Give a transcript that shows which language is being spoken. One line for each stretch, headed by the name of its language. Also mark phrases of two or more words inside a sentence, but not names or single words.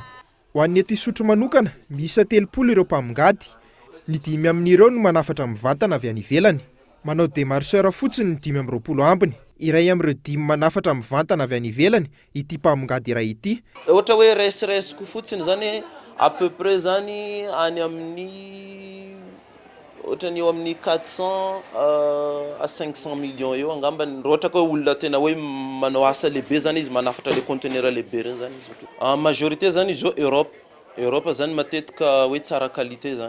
Malagasy: Ho an'ny ety sotro manokana miisa 30 ireo mpamongady, ny 5 amin'ireo no manafatra mivantana avy any ivelany. Manao démarcheur fotsiny ny 520 ambiny. Iray amin'ireo 5 manafatra mivantana avy any ivelany ity mpamongady iray ity. Ohatra hoe resiko fotsiny zany
French: à peu près
Malagasy: zany any amin'ny ohatrany eo amin'ny 400 à 500 millions eo angambany. Ohatra ka olona tena hoe manao asa lehibe zany izy manafatra
French: le conteneur
Malagasy: lehibe reny zany izy.
French: En majorité
Malagasy: zany izy Europe zany matetika hoe tsara qualité zany.